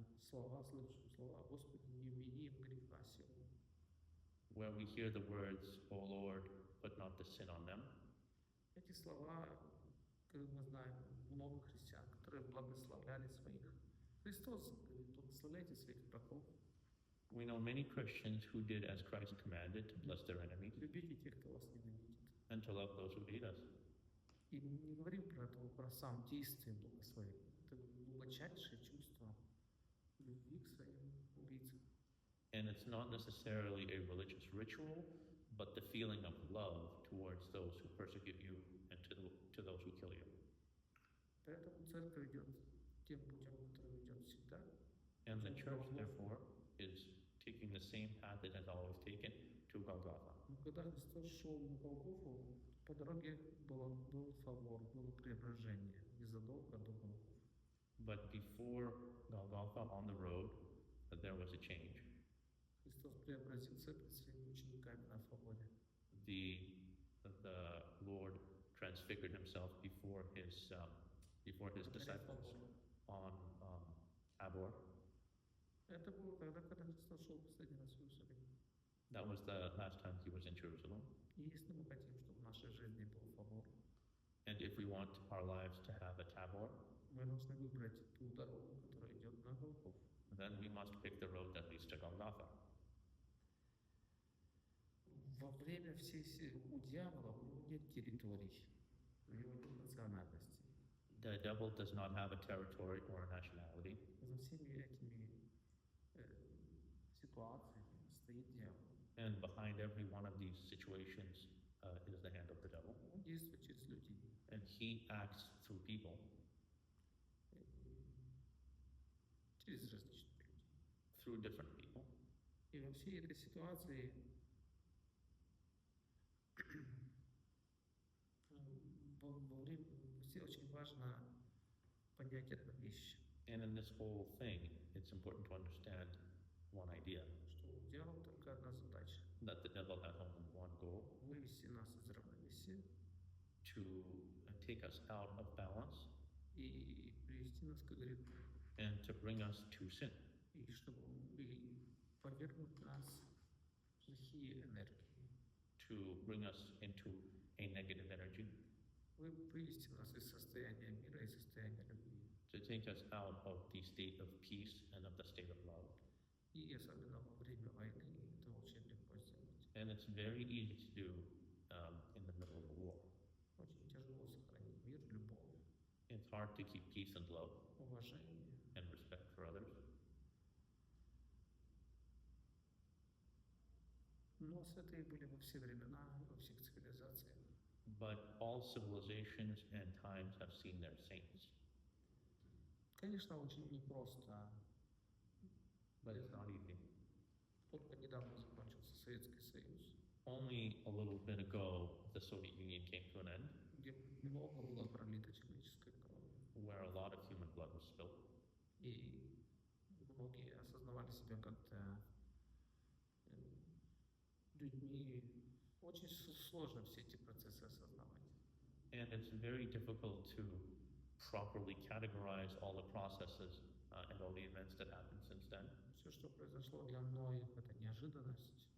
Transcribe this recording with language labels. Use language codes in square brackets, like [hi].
[ru] когда слышим слова «Господи, не вини им греха сего». [en] where we hear the words, O Lord, put not the sin on them. [ru] Эти слова, как мы знаем, много христиан, которые благословляли своих. Христос говорит, благословляйте своих врагов, [en] We know many Christians who did as Christ commanded to bless their enemies [ru] любите тех, кто вас ненавидит. [en] and to love those who hate us. [ru] И мы не говорим про это, про сам действие благословения. Это глубочайшее чувство любви к своим убийцам. [en] And it's not necessarily a religious ritual, but the feeling of love towards those who persecute you and to those who kill you. [ru] Поэтому церковь идет тем путем, который идет всегда. [en] And the church, therefore, is taking the same path it has always taken to Golgotha. [ru] Но когда Христос шел на Голгофу, По дороге был фавор, было преображение незадолго до Голгофы. [en] But before Golgotha on the road, there was a change. [ru] Христос преобразился пред своими учениками на фаворе. [en] The Lord transfigured himself before his disciples on Tabor. [ru] Это было тогда, когда Христос шел последний раз в Иерусалим. [en] That was the last time he was in Jerusalem. [ru] И если мы хотим, чтобы в нашей жизни был фавор, [en] And if we want our lives to have a Tabor, [ru] мы должны выбрать ту дорогу, которая идет на Голгофу. [en] then we must pick the road that leads to Golgotha. [ru] Во время у дьявола у него нет территорий, у него нет национальности. [en] The devil does not have a territory or a nationality. [ru] За всеми этими ситуациями стоит дьявол. [en] And behind every one of these situations is the hand of the devil. [ru] Он действует через людей. [en] And he acts through people, [ru] Через различных людей. [en] through different people. [ru] И во всей этой ситуации во время все очень важно понять одну вещь, [en] And in this whole thing, it's important to understand one idea, [ru] что у дьявола только одна задача [en] that the devil has only one goal, [ru] – вывести нас из равновесия [en] to take us out of balance [ru] и привести нас к греху, [en] and to bring us to sin, [ru] и чтобы повергнуть нас в плохие энергии, [en] to bring us into a negative energy, [ru] вывести нас из состояния мира и состояния любви. [en] to take us out of the state of peace and of the state of love. [ru] И особенно во время войны это очень легко сделать. [en] And it's very easy to do in the middle of a war. [ru] Очень тяжело сохранить мир, любовь, [en] It's hard to keep peace and love [ru] уважение. [en] and respect for others. [ru] Но святые были во все времена, во всех цивилизациях. [en] But all civilizations and times have seen their saints. [ru] Конечно, очень непросто. [en] But it's not easy. [ru] Только недавно закончился Советский Союз, [en] Only a little bit ago, the Soviet Union came to an end, [ru] где много было пролито человеческой крови. [en] where a lot of human blood was spilled. [ru] И многие осознавали себя как-то людьми. Очень сложно все эти процессы осознавать. [en] And it's very difficult to properly categorize all the processes and all the events that happened since then. [ru] Все, что произошло для многих, это неожиданность.